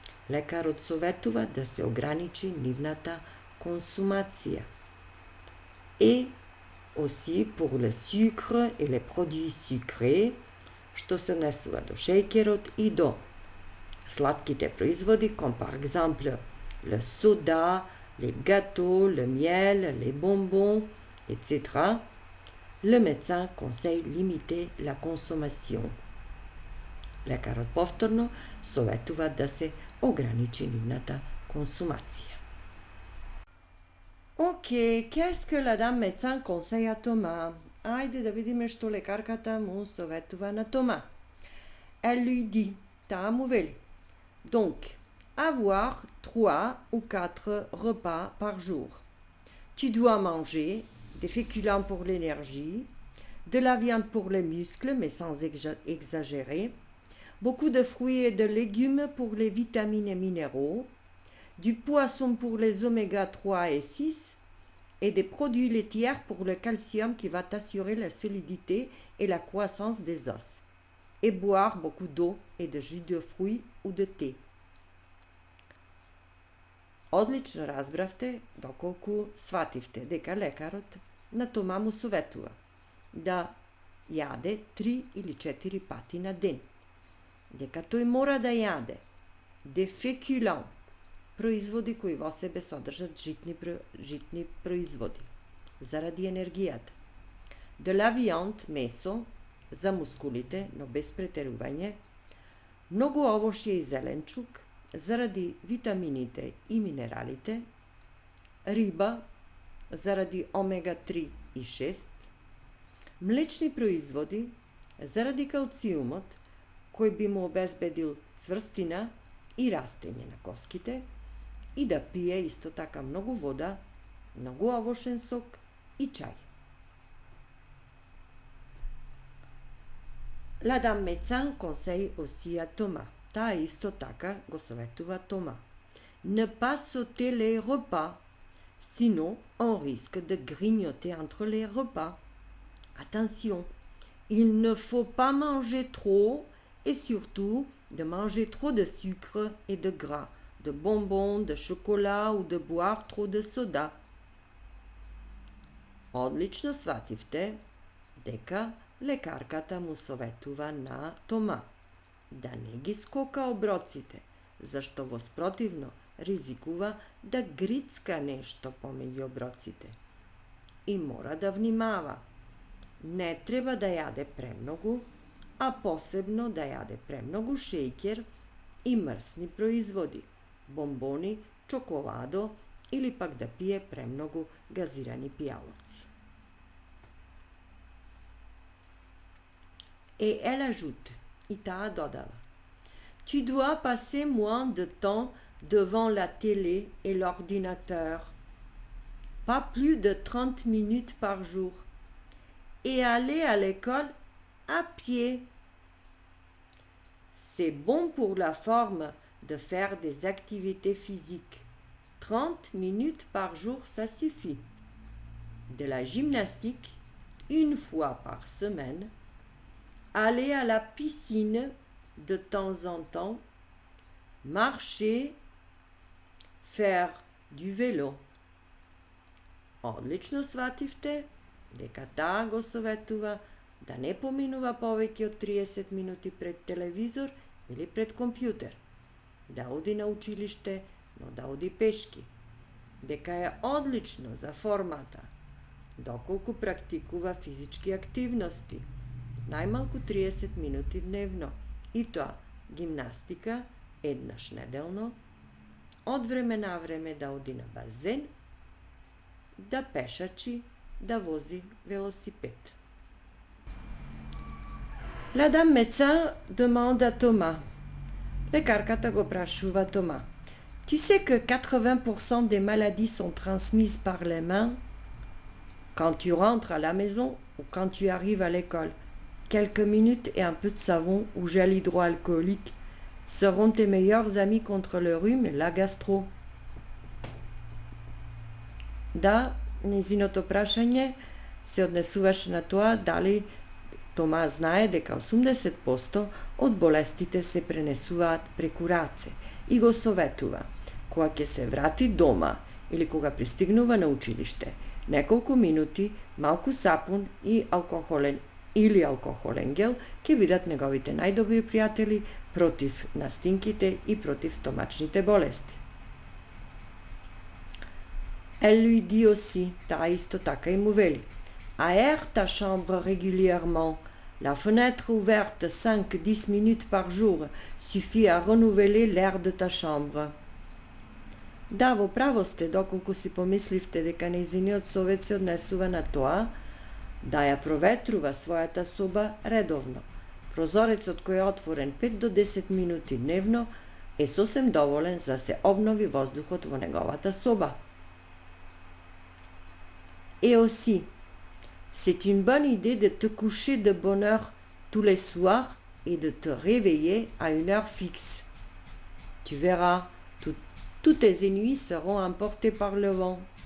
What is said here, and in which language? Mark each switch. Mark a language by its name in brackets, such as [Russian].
[Macedonian] Лекарот советува да се ограничи нивната консумација. [French] Et aussi pour le sucre et les produits sucrés, [Macedonian] што се однесува до шеќерот и до Sladkите proizvodi, [French] comme par exemple le soda, les gâteaux, le miel, les bonbons, etc., le médecin conseille limiter la consommation. [Macedonian] Lekar повторно советува да се ограничи нивната консумација. [French] Ok, qu'est-ce que la dame médecin conseille à Thomas? [Macedonian] Ајде да видиме што лекарката му советува на Тома. [French] Elle lui dit, [Macedonian] таа му вели, [French] donc, avoir 3 ou 4 repas par jour. Tu dois manger des féculents pour l'énergie, de la viande pour les muscles, mais sans exagérer, beaucoup de fruits et de légumes pour les vitamines et minéraux, du poisson pour les oméga 3 et 6, et des produits laitiers pour le calcium qui va t'assurer la solidité et la croissance des os, et boire beaucoup d'eau et de jus de fruits ou de thé. [Macedonian] Одлично разбравте доколку свативте дека лекарот на Тома му советува да јаде 3 или 4 пати на ден. Дека тој мора да јаде де фекулан, производи кои во себе содржат житни производи, заради енергијата. [French] De la viande, [Macedonian] месо, за мускулите, но без претерување, многу овошје и зеленчук, заради витамините и минералите, риба, заради омега-3 и 6, млечни производи, заради калциумот, кој би му обезбедил цврстина и растење на коските, и да пие исто така многу вода, многу овошен сок и чај. [French] La dame médecin conseille aussi à Thomas. [Macedonian] Таа исто така го советува Тома. [French] Ne pas sauter les repas, sinon on risque de grignoter entre les repas. Attention, il ne faut pas manger trop et surtout de manger trop de sucre et de gras, de bonbons, de chocolat ou de boire trop de soda. [Macedonian] Одлично свативте дека лекарката му советува на Тома да не ги скока оброците, зашто во спротивно ризикува да грицка нешто помеѓу оброците. И мора да внимава. Не треба да јаде премногу, а посебно да јаде премногу шејкер и мрсни производи, бомбони, чоколадо или пак да пие премногу газирани пијалоци. [French] Et elle ajoute, [Macedonian] и таа додава, [French] tu dois passer moins de temps devant la télé et l'ordinateur, pas plus de 30 minutes par jour, et aller à l'école à pied. C'est bon pour la forme de faire des activités physiques. 30 minutes par jour, ça suffit. De la gymnastique, une fois par semaine, aller à la piscine de temps en temps, marcher, faire du vélo. [Macedonian] Одлично свативте дека таа го советува да не поминува повеќе од 30 минути пред телевизор или пред компјутер, да оди на училиште, но да оди пешки, дека е одлично за формата, доколку практикува физички активности, најмалку 30 минути дневно, и тоа гимнастика еднаш неделно, од време на време да оди на базен, да пешачи, да вози велосипед. [French] La dame médecin demande à Thomas. [Macedonian] Лекарката го прашува Тома. [French] Tu sais que 80% des maladies sont transmises par les mains? Quand tu rentres à la maison ou quand tu arrives à l'école, quelques minutes et un peu de savon ou gel hydroalcoolique seront tes meilleurs amis contre le rhume et la gastro. [Macedonian] Да, незиното прашање се однесуваше на тоа дали Тома знае дека 80% од болестите се пренесуваат преку раце и го советува, кога ќе се врати дома или кога пристигнува на училиште, неколку минути, малку сапун и алкохолен или алкохолен гел ќе бидат неговите најдобри пријатели против настинките и против стомачните болести. [French] Elle lui dit aussi, [Macedonian] таа исто така и му вели: [French] Aère ta chambre régulièrement. La fenêtre ouverte 5-10 minutes par jour suffit à renouveler l'air de ta chambre. [Macedonian] Да, во право сте, доколку си помисливте дека нејзиниот совет се однесува на тоа да ја проветрува својата соба редовно. Прозорецот кој е отворен 5 до 10 минути дневно е сосем доволен за да се обнови воздухот во неговата соба. [French] Et aussi, c'est une bonne idée de te coucher de bonne heure tous les soirs et de te réveiller à une heure fixe. Tu verras, toutes tes nuits seront emportées par le vent.